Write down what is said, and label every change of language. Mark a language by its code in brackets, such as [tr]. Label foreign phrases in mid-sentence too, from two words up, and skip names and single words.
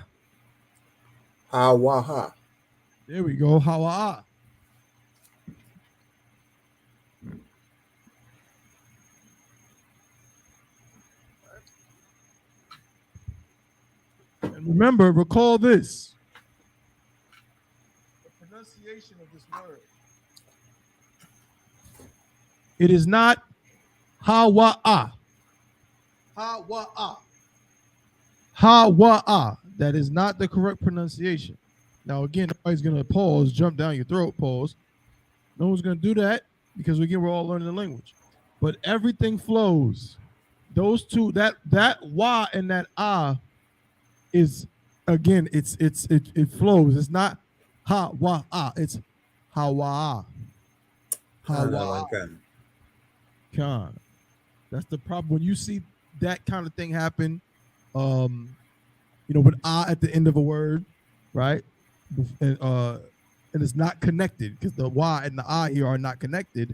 [en] Ha-wa-ha. There we go. Ha-wa-ah. And remember, recall this. The pronunciation of this word. It is not ha-wa-ah. Ha-wa-ah. Ha-wa-ah. That is not the correct pronunciation. Now, again, nobody's going to pause, jump down your throat, pause. No one's going to do that because, again, we're all learning the language. But everything flows. Those two, that wa and that ah is, again, it flows. It's not ha-wa-ah. It's ha-wa-ah. Ha-wa-ah. Con. That's the problem. When you see that kind of thing happen, with ah at the end of a word, right? And it's not connected because the y and the ah here are not connected.